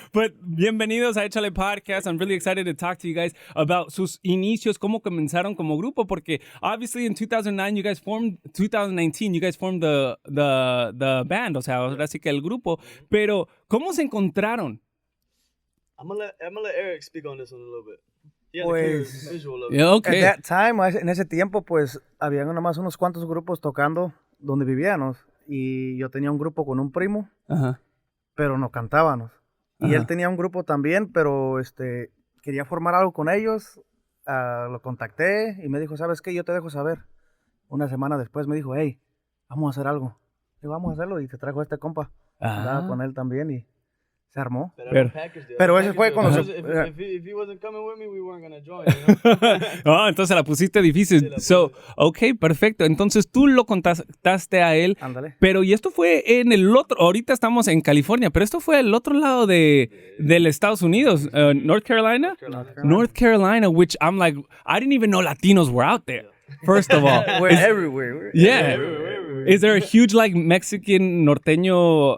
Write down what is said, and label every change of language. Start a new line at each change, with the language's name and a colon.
English: But
Spanish: bienvenidos a Echale Podcast.
English: I'm really excited to talk to you guys about
Spanish: sus inicios, cómo comenzaron como grupo, porque
English: obviously in 2019 you guys formed the band,
Spanish: o sea, ahora sí que el grupo, pero ¿cómo se encontraron?
English: I'm gonna let Eric speak on this one a little bit. Yeah,
Spanish: Pues,
English: visual of it. Yeah, okay. At that time,
Spanish: en ese tiempo, pues, habían nomás unos cuantos grupos tocando donde vivíamos. Y yo tenía un grupo con un primo, Ajá. pero no cantábamos. Y Ajá. él tenía un grupo también, pero quería formar algo con ellos. Lo contacté y me dijo, ¿sabes qué? Yo te dejo saber. Una semana después me dijo, hey, vamos a hacer algo. Y vamos a hacerlo. Y te trajo este compa. Andaba con él también y se armó. Pero ese fue cuando
English: If he wasn't coming with me, we weren't gonna join. You know?
Spanish: Entonces la pusiste difícil. Okay, perfecto. Entonces tú lo contactaste a él. Ándale. Pero y esto fue en el otro, ahorita estamos en California, pero esto fue el otro lado del Estados Unidos, North Carolina?
English: North Carolina, which I'm like, I didn't even know Latinos were out there. First of all. We're everywhere. Yeah. Is there a huge like Mexican norteño